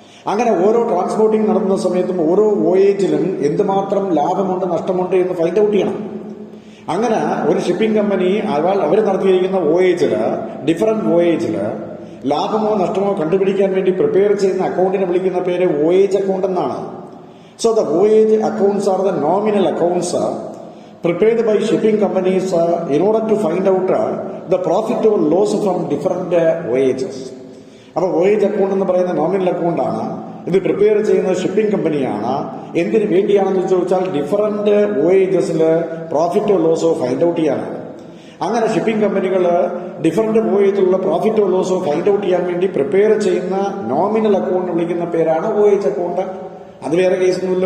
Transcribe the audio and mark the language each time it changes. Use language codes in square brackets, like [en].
[ml] അങ്ങനെ ഓരോ ട്രാൻസ്പോർട്ടിംഗ് നടത്തുന്ന സമയത്തും ഓരോ OH-ലും എന്തുമാത്രം ലാഭമുണ്ട്, നഷ്ടമുണ്ട് എന്ന് ഫൈൻഡ് ഔട്ട് ചെയ്യണം. അങ്ങനെ ഒരു ഷിപ്പിംഗ് കമ്പനി അവർ നടത്തിയിരിക്കുന്ന OH-ല്, ഡിഫറന്റ് OH-ല് ലാഭമോ നഷ്ടമോ കണ്ടുപിടിക്കാൻ വേണ്ടി പ്രിപ്പയർ ചെയ്യുന്ന അക്കൗണ്ടിനെ വിളിക്കുന്ന പേര് OH അക്കൗണ്ട് എന്നാണ്. [en] So the OH accounts are the nominal accounts prepared by shipping companies in order to find out the profit or loss from different voyages. [ml] അപ്പോൾ OH അക്കൗണ്ട് എന്ന് പറയുന്ന nominal അക്കൗണ്ടാണ്. ഇത് പ്രിപ്പയർ ചെയ്യുന്ന shipping കമ്പനിയാണ്. എന്തിനു വേണ്ടിയാണെന്ന് ചോദിച്ചാൽ ഡിഫറന്റ് വോയേജസിൽ പ്രോഫിറ്റോ ലോസോ ഫൈൻഡ് ഔട്ട് ചെയ്യാനാണ്. അങ്ങനെ ഷിപ്പിംഗ് കമ്പനികൾ ഡിഫറന്റ് വോയേജിലുള്ള പ്രോഫിറ്റോ ലോസോ ഫൈൻഡ് ഔട്ട് ചെയ്യാൻ വേണ്ടി പ്രിപ്പയർ ചെയ്യുന്ന നോമിനൽ അക്കൗണ്ട് വിളിക്കുന്ന പേരാണ് OH അക്കൗണ്ട്. അത് വേറെ കേസൊന്നുമില്ല.